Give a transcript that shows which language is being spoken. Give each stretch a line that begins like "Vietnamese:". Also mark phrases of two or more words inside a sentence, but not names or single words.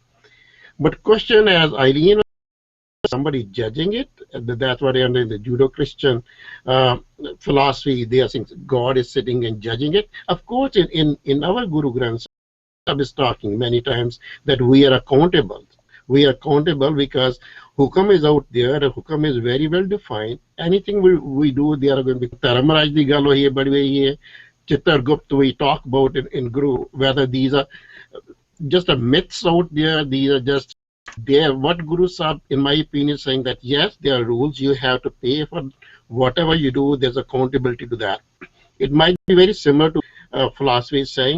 English: But question, as Eileen, somebody judging it, that's what I understand in the Judo-Christian philosophy, they are saying God is sitting and judging it. Of course, in our Guru Granth Sahib is talking many times that we are accountable. We are accountable because Hukam is out there, Hukam is very well defined. Anything we do, they are going to be
Punjabi: ਧਰਮ ਦੀ ਗੱਲ ਹੋਈ ਹੈ, ਬੜੀ ਹੋਈ ਹੈ.
English: Chittar Gupt, we talk about it in Guru, whether these are just a myths out there, these are just there. What Guru Sahib, in my opinion, is saying that yes, there are rules, you have to pay for whatever you do, there's accountability to that. It might be very similar to philosophy is saying.